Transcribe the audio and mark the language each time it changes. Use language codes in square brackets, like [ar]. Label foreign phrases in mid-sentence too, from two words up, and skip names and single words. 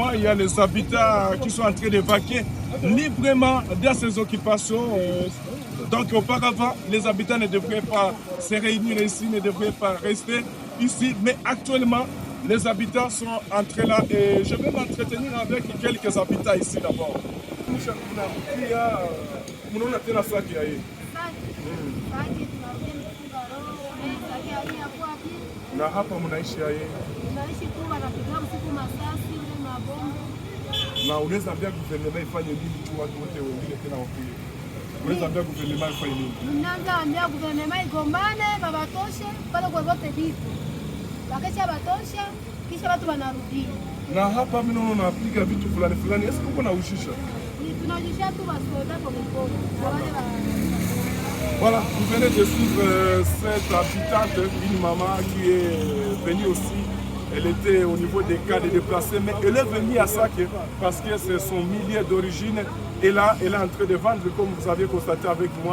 [fr] Il y a les habitants qui sont en train d'évacuer librement dans ces occupations. Donc, auparavant, les habitants ne devraient pas se réunir ici, ne devraient pas rester ici. Mais actuellement, les habitants sont entrés là. Et je vais m'entretenir avec quelques habitants ici d'abord. [sw] Na hapa mnaishi aje? Tunaishi tu wanapiga msiku masasi ile mabombe. Na unaweza ambia gouvernement ifanye nini tu watu wote wengine tena wapige? Unaweza ambia gouvernement ifanye nini? Ninaanza ambia gouvernement igombane babatoshe pale kwa wote vitu. Wakisha batosha kisha watu wanarudia. Na hapa mimi naona unapiga vitu fulani fulani. [fr] Est-ce que [sw] uko na ushisha? Tunaujisha tu basoda kwa mikono. [fr] Voilà, vous venez de suivre cette habitante, une maman qui est venue aussi. Elle était au niveau des cas de déplacés, mais elle est venue à Sake parce que c'est son milieu d'origine. Et là, elle est en train de vendre, comme vous avez constaté avec moi.